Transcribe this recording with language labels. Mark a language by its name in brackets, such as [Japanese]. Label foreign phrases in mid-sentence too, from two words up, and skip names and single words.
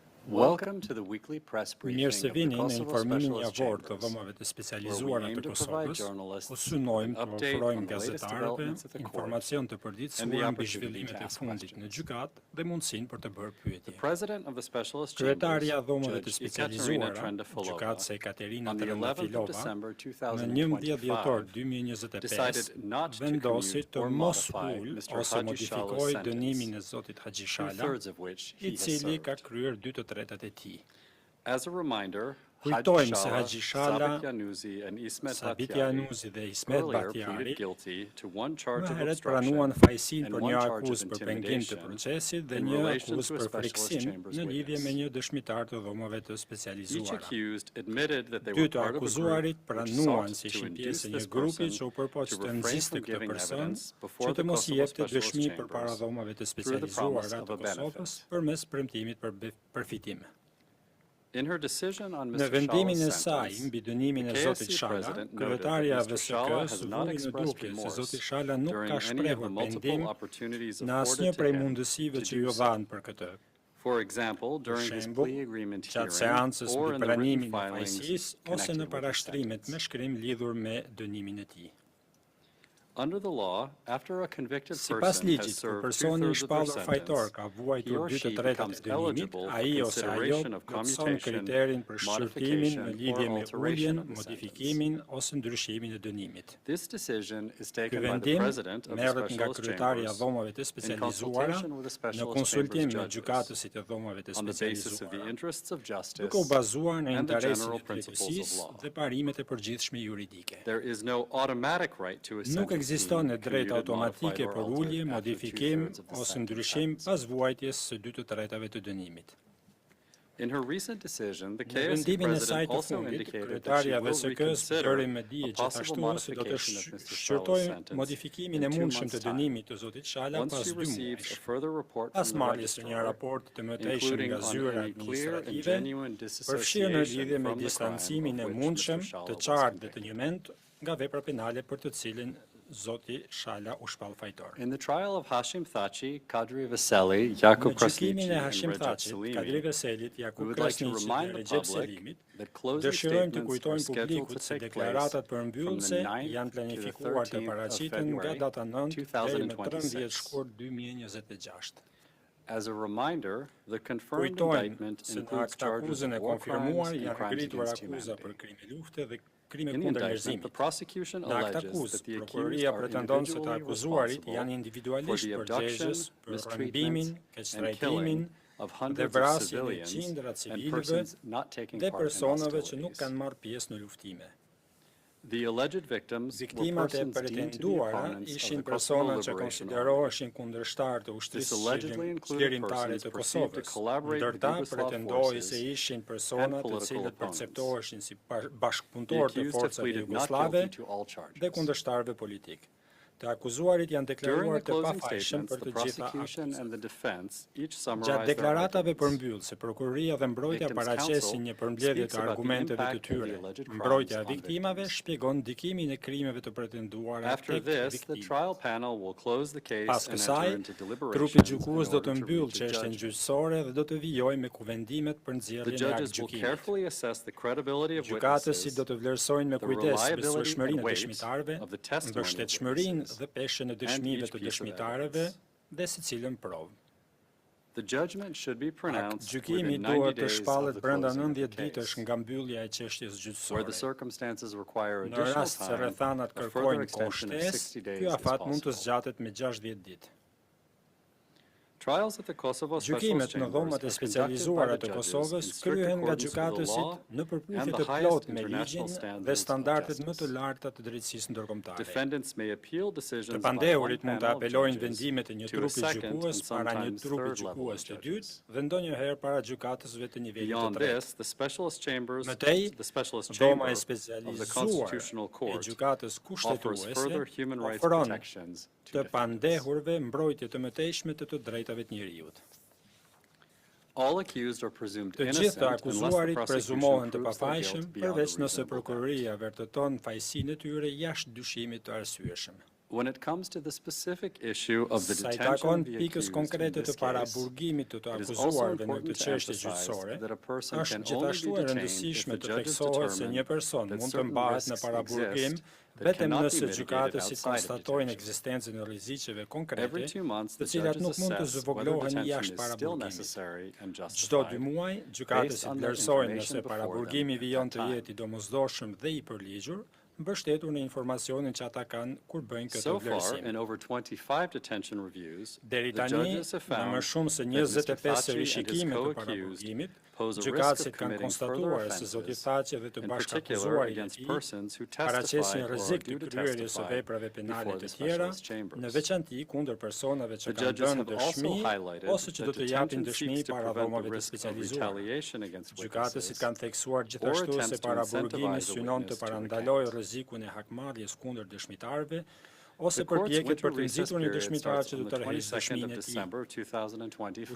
[English] Welcome to the weekly press briefing [Albanian] Mirë se [English] of the [Albanian] vini në Kosovo informimin [English] Specialist [Albanian] javor të [English] Chambers, [Albanian] dhomave të [English] where we [Albanian] specializuara [English] aim [Albanian] të [English] to provide [Albanian] Kosovës, [English] journalists [Albanian] ku synojmë të [English] update [Albanian] ofrojmë [English] on the latest [Albanian] gazetarëve [English] developments at the court [Albanian] informacion të [English] and the [Albanian] përditshëm mbi [English] opportunity [Albanian] zhvillimet [English] to [Albanian] e [English] ask [Albanian] fundit në [English] questions. [Albanian] gjykatë dhe mundësinë për të bërë [English] The [Albanian] pyetje. [English] president of the Specialist [Albanian] Kryetarja [English] Chambers, [Albanian] e dhomave të [English] Judge Ekaterina [Albanian] specializuara, Trendafilova, gjykatës Ekaterina [English] on the 11th of Trendafilova, December [Albanian] në 11 dhjetor [English] 2025, [Albanian] 2025, [English] decided not to [Albanian] vendosi [English] commute [Albanian] të [English] or [Albanian] mos [English] modify [Albanian] ul [English] Mr. [Albanian] ose Haji modifikoj [English] Shallah's [Albanian] dënimin e [English] sentence, [Albanian] zotit Haxhi Shala, [English] two-thirds of which he [Albanian] I [English] has [Albanian] cili ka [English] served. [Albanian] kryer 2/3 e tij. [English] As a reminder, [Albanian] Kujtojmë se Haji Haxhi Shala, Shala, [English] Sabit Januzi, and Ismet [Albanian] Sabit Batiari Januzi dhe Ismet [English] earlier Batiari pleaded guilty to one charge [Albanian] më [English] of [Albanian] herët [English] obstruction [Albanian] pranuan fajsin [English] and [Albanian] për [English] one [Albanian] një [English] charge of [Albanian] akuzë për pengim të [English] intimidation [Albanian] procesit dhe [English] in [Albanian] një [English] relation [Albanian] akuzë [English] to a [Albanian] për [English] Specialist [Albanian] friksim [English] Chambers [Albanian] në lidhje [English] witness. [Albanian] me një dëshmitar të dhomave të [English] Each [Albanian] specializuara. [English] accused admitted that they [Albanian] Dy [English] were [Albanian] të [English] part of a [Albanian] akuzuarit [English] group which [Albanian] pranuan [English] sought [Albanian] se [English] to [Albanian] ishin [English] induce [Albanian] pjesë e [English] this [Albanian] një grupi [English] person [Albanian] që u përpoq [English] to [Albanian] të [English] refrain [Albanian] nxiste [English] from [Albanian] këtë [English] giving [Albanian] person [English] evidence before [Albanian] që [English] the [Albanian] të mos Kosovo jepte [English] Specialist [Albanian] dëshmi përpara [English] Chambers [Albanian] dhomave të [English] through the promise [Albanian] specializuara [English] of [Albanian] të [English] a [Albanian] Kosovës [English] benefit. [Albanian] përmes premtimit për përfitim. [English] In her decision on [Albanian] Në [English] Mr. [Albanian] vendimin e [English] Shallah's [Albanian] saj [English] sentence, [Albanian] mbi dënimin e [English] the [Albanian] zotit KSC Shala, [English] president noted [Albanian] kryetarja [English] that [Albanian] e [English] Mr. Shala [Albanian] VSK-s [English] has not [Albanian] vuri në [English] expressed [Albanian] duke se [English] remorse [Albanian] zoti Shala nuk [English] during [Albanian] ka [English] any of the [Albanian] shprehur [English] multiple [Albanian] pendim [English] opportunities [Albanian] në [English] afforded [Albanian] asnjë [English] to [Albanian] prej [English] him [Albanian] mundësive [English] to [Albanian] që [English] do [Albanian] ju [English] so. [Albanian] dhanë për këtë. [English] For example, during his [Albanian] shembull, [English] plea agreement [Albanian] gjatë [English] hearing [Albanian] seancës [English] or [Albanian] mbi [English] in the written [Albanian] pranimin e [English] filings [Albanian] fajësisë ose në [English] connected with the [Albanian] parashtrimet me [English] sentence. [Albanian] shkrim lidhur me dënimin e tij. [English] Under the law, after a convicted [Albanian] Sipas [English] person has [Albanian] ligjit, kur [English] served [Albanian] personi i [English] two-thirds of their [Albanian] shpallur fajtor [English] sentence, [Albanian] ka [English] he [Albanian] vuajtur [English] or 2/3 she [Albanian] e [English] becomes [Albanian] dënimit, [English] eligible for [Albanian] ai ose ajo [English] consideration of [Albanian] plotson [English] commutation, [Albanian] kriterin për shqyrtimin në [English] modification, [Albanian] lidhje [English] or [Albanian] me [English] alteration [Albanian] uljen, [English] of the sentence. [Albanian] modifikimin ose ndryshimin e dënimit. [English] This decision is [Albanian] Ky [English] taken by the [Albanian] vendim [English] president of the [Albanian] merret nga [English] Specialist [Albanian] kryetaria e [English] Chambers [Albanian] dhomave të [English] in [Albanian] specializuara [English] consultation with the [Albanian] në [English] Specialist [Albanian] konsultim [English] Chambers [Albanian] me [English] judges [Albanian] gjykatësit e dhomave të [English] on the basis of the [Albanian] specializuara, [English] interests of justice [Albanian] duke u bazuar në [English] and the [Albanian] interesin [English] general [Albanian] e [English] principles of [Albanian] drejtësisë [English] law. [Albanian] dhe parimet e përgjithshme juridike. [English] There is no automatic right to a [Albanian] Nuk [English] sentence [Albanian] ekziston [English] being [Albanian] e drejta [English] commuted, modified, [Albanian] automatike [English] or [Albanian] për [English] altered [Albanian] ulje, [English] after [Albanian] modifikim [English] two-thirds of the [Albanian] ose [English] sentence [Albanian] ndryshim [English] ends. [Albanian] pas vuajtjes së 2/3 të dënimit. [English] In her recent decision, the [Albanian] Në KSC vendimin e saj [English] president [Albanian] të [English] also [Albanian] fundit, [English] indicated that she [Albanian] kryetarja e [English] will [Albanian] VSK-s [English] reconsider [Albanian] bëri me dije [English] a possible [Albanian] gjithashtu se do të [English] modification of Mr. Shallah's [Albanian] shqyrtojë [English] sentence [Albanian] modifikimin e [English] in 2 [Albanian] mundshëm [English] months' [Albanian] të [English] time. [Albanian] dënimit të zotit Shala [English] Once [Albanian] pas [English] she 2 receives a [Albanian] muajsh. [English] further report [Albanian] Pas [English] from the [Albanian] marrjes së një [English] registrar, [Albanian] raport të mëtejshëm [English] including [Albanian] nga [English] on [Albanian] zyra [English] any clear and [Albanian] administrative, [English] genuine [Albanian] përfshirë në lidhje [English] disassociation [Albanian] me [English] from the crime [Albanian] distancimin e [English] of which [Albanian] mundshëm [English] Mr. Shallah [Albanian] të [English] was [Albanian] qartë dhe të [English] convicted. [Albanian] njëment nga vepra penale për të cilin zoti Shala u shpall fajtor. [English] In the trial of Hashim Thaçi, Kadri Veseli, Jakub [Albanian] Në gjykimin Krasniqi, e [English] and [Albanian] Hashim Recep Thachit, Kadri Selimi, Veselit, [English] we Jakub would like to Krasniqi remind [Albanian] dhe [English] the Recep public [Albanian] Selimit, [English] that closing [Albanian] dëshirojmë të [English] statements are [Albanian] kujtojmë [English] scheduled [Albanian] publikut [English] to [Albanian] se [English] take place [Albanian] deklaratat [English] from the [Albanian] përmbyllëse [English] 9th [Albanian] janë [English] to the [Albanian] planifikuar të [English] 13th of [Albanian] paraqiten nga [English] February [Albanian] data 9 deri në 13 2026. shkurt 2026. [English] As a reminder, the confirmed [Albanian] Kujtojmë [English] indictment [Albanian] se në [English] includes [Albanian] akt [English] charges [Albanian] akuzën e [English] of war [Albanian] konfirmuar [English] crimes and [Albanian] janë [English] crimes [Albanian] ngritur [English] against [Albanian] akuza për [English] humanity. [Albanian] krime lufte dhe krime [English] In the [Albanian] kundër [English] indictment, the [Albanian] njerëzimit. [English] prosecution [Albanian] Në akt [English] alleges [Albanian] akuz, [English] that the accused [Albanian] prokuroria [English] are [Albanian] pretendon se të [English] individually [Albanian] akuzuarit [English] responsible [Albanian] janë [English] for [Albanian] individualisht [English] the abduction, [Albanian] përgjegjës për [English] mistreatment, [Albanian] rëmbimin, [English] and [Albanian] keqtrajtimin [English] killing of [Albanian] dhe [English] hundreds of [Albanian] vrasjen e [English] civilians [Albanian] qindra [English] and [Albanian] civilëve [English] persons not taking [Albanian] dhe [English] part in [Albanian] personave që nuk [English] hostilities. [Albanian] kanë marrë pjesë në luftime. [English] The alleged victims were [Albanian] Viktimat e [English] persons deemed to be [Albanian] pretenduara [English] opponents of [Albanian] ishin [English] the Kosovo [Albanian] persona që [English] Liberation Army. [Albanian] konsideroheshin kundërshtar të [English] This [Albanian] ushtrisë [English] allegedly included [Albanian] qlirimtare [English] persons [Albanian] të [English] perceived to [Albanian] Kosovës, [English] collaborate with [Albanian] ndërta [English] Yugoslav [Albanian] pretendoi se [English] forces [Albanian] ishin persona të [English] political [Albanian] cilët [English] opponents. [Albanian] perceptoheshin si [English] The [Albanian] bashkëpunëtor të [English] accused have [Albanian] forcave [English] pleaded not [Albanian] jugoslave [English] guilty to all [Albanian] dhe [English] charges. [Albanian] kundërshtarëve politik. Të akuzuarit janë [English] During [Albanian] deklaruar [English] the [Albanian] të [English] closing [Albanian] pafajshëm [English] statements, [Albanian] për [English] the [Albanian] të gjitha [English] prosecution [Albanian] akuzat. [English] and the defense each [Albanian] Gjatë [English] summarized their [Albanian] deklaratave [English] arguments. [Albanian] përmbyllëse, prokuroria dhe mbrojtja [English] Victims' [Albanian] paraqesin [English] counsel [Albanian] një përmbledhje [English] speaks [Albanian] të [English] about the [Albanian] argumenteve të [English] impact of the [Albanian] tyre. [English] alleged crimes [Albanian] Mbrojtja e [English] on [Albanian] viktimave [English] victims. [Albanian] shpjegon ndikimin e krimeve të pretenduara [English] After [Albanian] tek [English] this, the [Albanian] viktimat. [English] trial panel will close the case [Albanian] Pas [English] and [Albanian] kësaj, [English] enter into [Albanian] trupi [English] deliberations [Albanian] gjykues [English] in [Albanian] do [English] order [Albanian] të [English] to [Albanian] mbyllë [English] reach a [Albanian] çështjen [English] judgment. [Albanian] gjyqësore dhe do të vijojë me kuvendimet për [English] The [Albanian] nxjerrjen e [English] judges will [Albanian] aktgjykimit. [English] carefully assess the credibility of [Albanian] Gjykatësit do [English] witnesses, [Albanian] të vlerësojnë me [English] the [Albanian] kujdes [English] reliability [Albanian] besueshmërinë [English] and [Albanian] e [English] weight [Albanian] dëshmitarëve, [English] of the testimony of [Albanian] mbështetshmërinë [English] witnesses, [Albanian] dhe peshën e [English] and [Albanian] dëshmive [English] each [Albanian] të [English] piece of [Albanian] dëshmitarëve [English] evidence. [Albanian] dhe secilën provë. [English] The judgment should be pronounced [Albanian] Gjykimi [English] within 90 [Albanian] duhet të [English] days of [Albanian] shpallet [English] the [Albanian] brenda [English] closing of the [Albanian] 90 ditësh [English] case. [Albanian] nga mbyllja e çështjes [English] Where the [Albanian] gjyqësore. [English] circumstances require [Albanian] Në [English] additional [Albanian] rast se [English] time, [Albanian] rrethanat [English] a further [Albanian] kërkojnë [English] extension of [Albanian] kohështesë, [English] 60 days [Albanian] ky [English] is [Albanian] afat mund të [English] possible. [Albanian] zgjatet me 60 ditë. [English] Trials at the Kosovo Specialist [Albanian] Gjykimet në [English] Chambers [Albanian] dhomat e [English] are conducted by [Albanian] specializuara [English] the [Albanian] të [English] judges [Albanian] Kosovës [English] in strict [Albanian] kryhen nga [English] accordance with the [Albanian] gjykatësit [English] law [Albanian] në përputhje [English] and [Albanian] të [English] the highest [Albanian] plotë me [English] international [Albanian] ligjin dhe [English] standards of [Albanian] standardet më të [English] justice. [Albanian] larta të drejtësisë ndërkombëtare. [English] Defendants may appeal [Albanian] Të [English] decisions by one [Albanian] pandehurit mund të [English] panel of [Albanian] apelojnë [English] judges [Albanian] vendimet e një [English] to a [Albanian] trupi [English] second [Albanian] gjykues [English] and [Albanian] para një [English] sometimes [Albanian] trupi [English] third level [Albanian] gjykues [English] of [Albanian] të dytë [English] judges. [Albanian] dhe ndonjëherë para gjykatësve të nivelit të [English] Beyond [Albanian] tretë. [English] this, the specialist chambers, [Albanian] Mëtej, [English] the specialist [Albanian] dhoma [English] chamber [Albanian] e [English] of the [Albanian] specializuar [English] Constitutional [Albanian] e [English] Court [Albanian] gjykatës [English] offers further [Albanian] kushtetuese [English] human rights [Albanian] ofron [English] protections to [Albanian] të [English] defendants. [Albanian] pandehurve mbrojtje të mëtejshme të drejtave të njeriut. [English] All accused are presumed [Albanian] Të gjithë [English] innocent [Albanian] të [English] unless the [Albanian] akuzuarit [English] prosecution [Albanian] prezumohen të [English] proves their [Albanian] pafajshëm, [English] guilt beyond [Albanian] përveç [English] a [Albanian] nëse [English] reasonable doubt. [Albanian] prokuroria vërteton fajsinë e tyre jashtë dyshimit të arsyeshëm. [English] When it comes to the specific issue of the [Albanian] Sa i [English] detention [Albanian] takon [English] of the [Albanian] pikës [English] accused in [Albanian] konkrete të [English] this case, [Albanian] paraburgimit të të [English] it is also [Albanian] akuzuarve në [English] important [Albanian] këtë [English] to [Albanian] çështje [English] emphasize [Albanian] gjyqësore, [English] that a person [Albanian] është [English] can only [Albanian] gjithashtu [English] be [Albanian] e [English] detained if [Albanian] rëndësishme [English] the [Albanian] të [English] judges [Albanian] theksohet se një [English] determine [Albanian] person [English] that [Albanian] mund të [English] certain [Albanian] mbahet në [English] risks [Albanian] paraburgim [English] exist that [Albanian] vetëm [English] cannot be [Albanian] nëse [English] mitigated [Albanian] gjykatësit [English] outside of [Albanian] konstatojnë [English] detention. [Albanian] ekzistencën e rreziqeve [English] Every [Albanian] konkrete, [English] 2 months, [Albanian] të [English] the [Albanian] cilat [English] judges [Albanian] nuk mund të [English] assess whether [Albanian] zvoglohen [English] detention [Albanian] jashtë [English] is still [Albanian] paraburgimit. [English] necessary and [Albanian] Çdo 2 [English] justified. [Albanian] muaj, [English] Based [Albanian] gjykatësit [English] on the [Albanian] vlerësojnë [English] information [Albanian] nëse [English] before [Albanian] paraburgimi [English] them [Albanian] vijon [English] at [Albanian] të [English] that [Albanian] jetë i domosdoshëm dhe i përligjur, mbështetur në informacionin që ata kanë kur bëjnë këtë [English] So far, [Albanian] vlerësim. [English] in over 25 detention reviews, [Albanian] Deri [English] the [Albanian] tani, [English] judges have [Albanian] në [English] found [Albanian] më shumë se [English] that Mr. 25 Thaçi and his [Albanian] rishikime të [English] co-accused [Albanian] paraburgimit, [English] pose a risk [Albanian] gjykatësit [English] of [Albanian] kanë [English] committing further [Albanian] konstatuar se zoti [English] offenses, [Albanian] Thaçi dhe të [English] in particular [Albanian] bashkëakuzuarit e [English] against [Albanian] tij [English] persons who [Albanian] paracesin [English] testified or are [Albanian] rrezik të [English] due to [Albanian] kryerjes së [English] testify [Albanian] veprave penale [English] before [Albanian] të [English] the [Albanian] tjera, [English] specialist chambers. [Albanian] në veçanti kundër personave që [English] The [Albanian] kanë [English] judges [Albanian] dhënë [English] have also [Albanian] dëshmi [English] highlighted [Albanian] ose që do [English] that [Albanian] të japin [English] detention [Albanian] dëshmi [English] seeks to [Albanian] para [English] prevent [Albanian] dhomave [English] the [Albanian] të [English] risk of [Albanian] specializuara. [English] retaliation against [Albanian] Gjykatësit [English] witnesses [Albanian] kanë theksuar [English] or [Albanian] gjithashtu [English] attempts [Albanian] se [English] to [Albanian] paraburgimi [English] incentivize a [Albanian] synon të [English] witness to [Albanian] parandalojë [English] recant. [Albanian] rrezikun e hakmarrjes kundër dëshmitarëve ose [English] The court's [Albanian] përpjekjet [English] winter [Albanian] për të [English] recess [Albanian] nxitur një [English] period [Albanian] dëshmitar [English] starts [Albanian] që [English] on [Albanian] të [English] the [Albanian] tërheqë [English] 22nd [Albanian] dëshminë [English] of [Albanian] e tij. [English] December 2025